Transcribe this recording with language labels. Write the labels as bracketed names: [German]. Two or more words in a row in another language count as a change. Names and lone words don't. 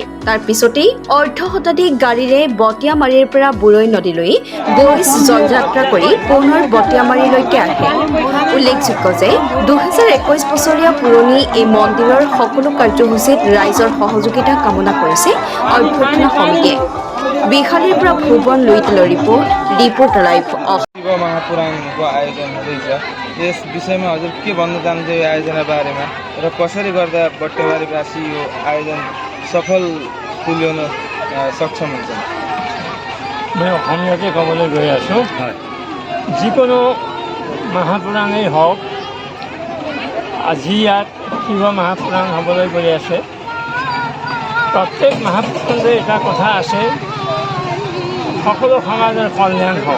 [Assamese] তাৰ পিছতেই অৰ্ধশতাধিক গাড়ীৰে বটিয়ামাৰীৰ পৰা বুৰৈ নদীলৈ গৈ জলযাত্ৰা কৰি পুনৰ বটিয়ামাৰীলৈকে আহে। উল্লেখযোগ্য যে 2021 বছৰীয়া পুৰণি এই মন্দিৰৰ সকলো কাৰ্যসূচীত ৰাইজৰ সহযোগিতা কামনা কৰিছে অভ্যৰ্থনা সমিতিয়ে। बेहालीर পৰা भुवन लुइटेल [English] report live [Nepali] शिव महापुराणको आयोजन हुँदैछ। यस विषयमा हजुर के भन्न चाहनुहुन्छ यो आयोजना बारेमा र कसरी गर्दा बट्टेबारीवासी यो आयोजन सफल तुल्याउन सक्षम हुन्छ? [Assamese] मैं অসমীয়াতে ক'বলৈ গৈ আছোঁ। যিকোনো মহাপুৰাণেই হওক, আজি ইয়াত শিৱ মহাপুৰাণ হ'বলৈ গৈ আছে। প্ৰত্যেক মহাপুৰুষতে এটা কথা আছে, সকলো সমাজৰ কল্যাণ হওক।